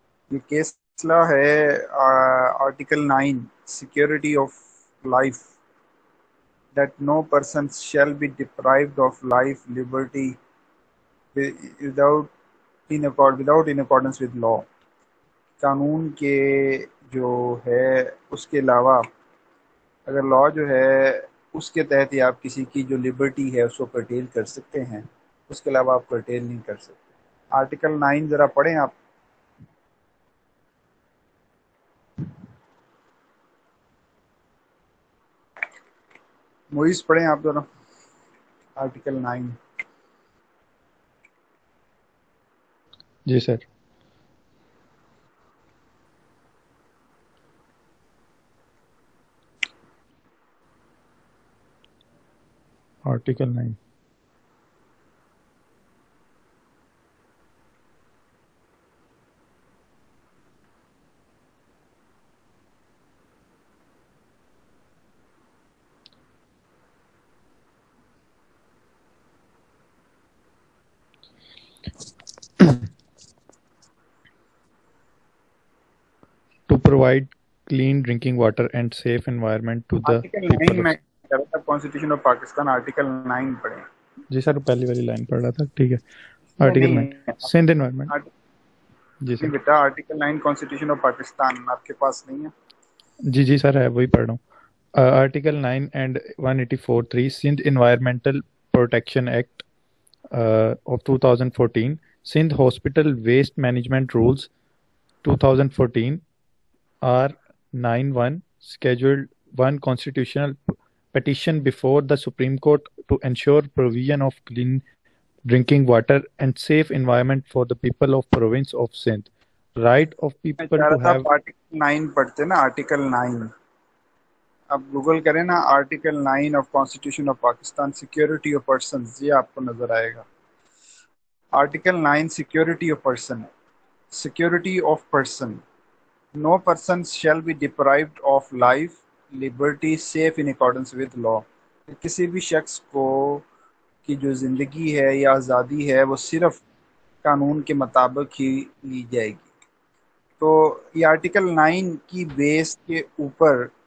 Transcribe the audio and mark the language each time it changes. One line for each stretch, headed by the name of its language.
Urdu: یہ case law ہے article 9 security of life
English: that no person shall be deprived of life, liberty without in accordance with law.
Urdu: قانون کے جو ہے اس کے علاوہ اگر لا جو ہے اس کے تحت ہی آپ کسی کی جو لبرٹی ہے اس کو کرٹیل کر سکتے ہیں، اس کے علاوہ آپ کرٹیل نہیں کر سکتے۔ آرٹیکل 9 ذرا پڑھیں آپ۔ موئیز پڑھیں آپ ذرا article 9۔ جی sir. Article 9۔
English: To provide clean drinking water and safe environment to the
Urdu: article 9
English: people
Urdu: میں
English: of...
Urdu: کہہ رہا تھا کانسٹیٹیوشن آف پاکستان آرٹیکل 9 پڑھیں۔ جی سر، پہلی والی لائن پڑھ رہا تھا، ٹھیک ہے۔ آرٹیکل 9 نہیں Sindh environment. جی sir. Beta article 9 constitution of Pakistan آپ کے پاس نہیں ہے؟ جی سر ہے، وہی پڑھ رہا ہوں۔ Article 9 and 184(3) Sindh environmental protection act
English: of 2014, Sindh Hospital Waste Management Rules 2014 R91, Scheduled 1 Constitutional Petition before the Supreme Court to ensure provision of clean drinking water and safe environment for the people of province of Sindh. Right of people to have...
Urdu: article 9 پڑھتے نا، article 9 اب Google کریں نا، article 9 of constitution of Pakistan security of persons, یہ آپ کو نظر آئے گا۔ Article 9 security of person, security of person,
English: No person shall be deprived of life liberty save in accordance with law.
Urdu: کسی بھی شخص کو کی جو زندگی ہے یا آزادی ہے وہ صرف قانون کے مطابق ہی لی جائے گی۔ تو یہ آرٹیکل 9 کی بیس کے اوپر